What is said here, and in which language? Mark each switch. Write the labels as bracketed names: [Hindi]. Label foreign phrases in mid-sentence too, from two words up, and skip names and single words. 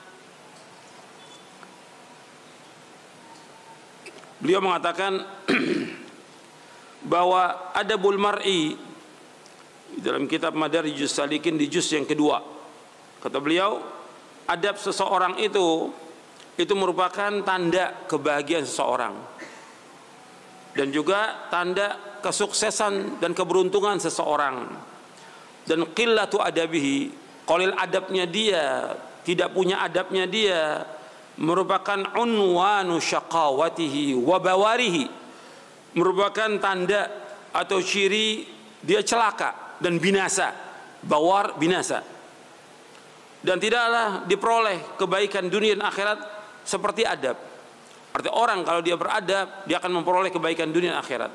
[Indonesian] beliau mengatakan bahwa [Arabic] أدب المرء [Indonesian] di dalam kitab Madarijus Salikin di juz yang kedua, kata beliau, adab seseorang itu merupakan tanda kebahagiaan seseorang dan juga tanda kesuksesan dan keberuntungan seseorang. Dan [Arabic] قلة أدبه, [Indonesian] qalil adabnya dia, tidak punya adabnya dia, merupakan [Arabic] عنوان شقاوته وبواره, [Indonesian] merupakan tanda atau ciri dia celaka dan binasa. Bawar, binasa. Dan tidaklah diperoleh kebaikan dunia dan akhirat seperti adab. Artinya orang kalau dia beradab, dia akan memperoleh kebaikan dunia dan akhirat.